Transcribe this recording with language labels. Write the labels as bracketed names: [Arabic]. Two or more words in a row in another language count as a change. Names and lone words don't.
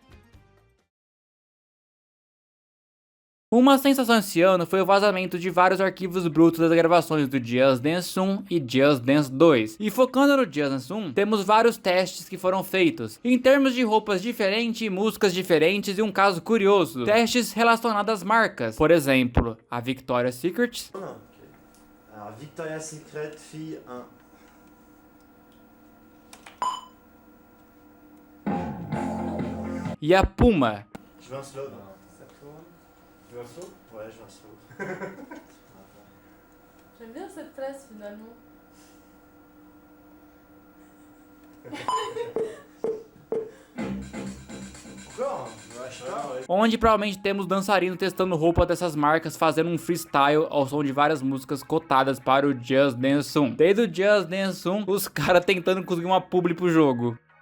[Portuguese] Uma sensação esse ano foi o vazamento de vários arquivos brutos das gravações do Just Dance 1 e Just Dance 2. E focando no Just Dance 1, temos vários testes que foram feitos, em termos de roupas diferentes, músicas diferentes e um caso curioso, testes relacionados às marcas. Por exemplo, a Victoria's Secret. [French] Alors, Victoria's Secret, fille 1. [Portuguese] E a Puma. [French] Je veux un slow. Ça tourne. Tu veux un slow? Ouais, je veux un slow. J'aime bien cette tresse finalement. [Portuguese] Onde provavelmente temos dançarinos testando roupa dessas marcas, fazendo um freestyle ao som de várias músicas cotadas para o Just Dance 1. Desde o Just Dance 1, os caras tentando conseguir uma publi pro jogo.